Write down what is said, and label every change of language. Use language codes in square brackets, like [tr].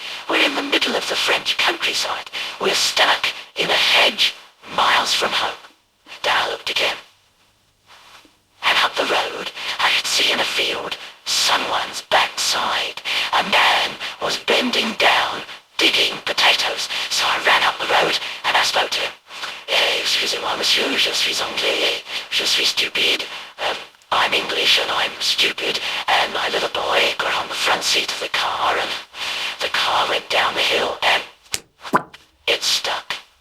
[en] We're in the middle of the French countryside. We're stuck in a hedge miles from home. Then I looked again. And up the road, I could see in a field someone's backside. A man was bending down, digging potatoes. So I ran up the road and I spoke to him. [fr] "Excusez-moi, monsieur, je suis anglais, je suis stupide. [en] I'm English and I'm stupid, and my little boy got on the front seat of the car and the car went down the hill and it stuck